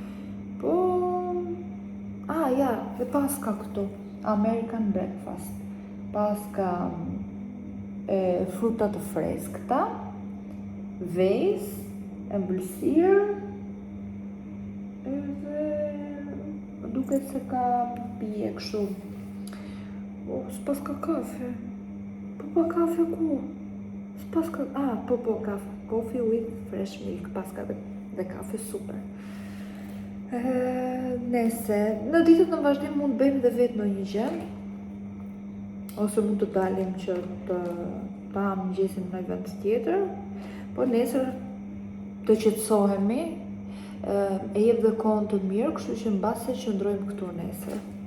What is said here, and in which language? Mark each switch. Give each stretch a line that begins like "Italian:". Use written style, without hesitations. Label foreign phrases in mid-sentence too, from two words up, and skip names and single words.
Albanian: Po, ja, dhe paska këtu,
English: American breakfast,
Albanian: paska fruta të freskëta, vezë, ëmbëlsirë, edhe duket se ka pije kështu. S'pas ka kafe. Po kafe ku? S'pas ka, po kafe.
English: Coffee with fresh milk,
Albanian: paska dhe kafe super. Nese, në ditët në vazhdim mund bëjmë dhe vetë në një gjë, ose mund të dalim që të mëngjesim në vend tjetër, po nesër të qetësohemi, e jep dhe kohën të mirë, kështu që mbase që ndrojmë këtu nesër.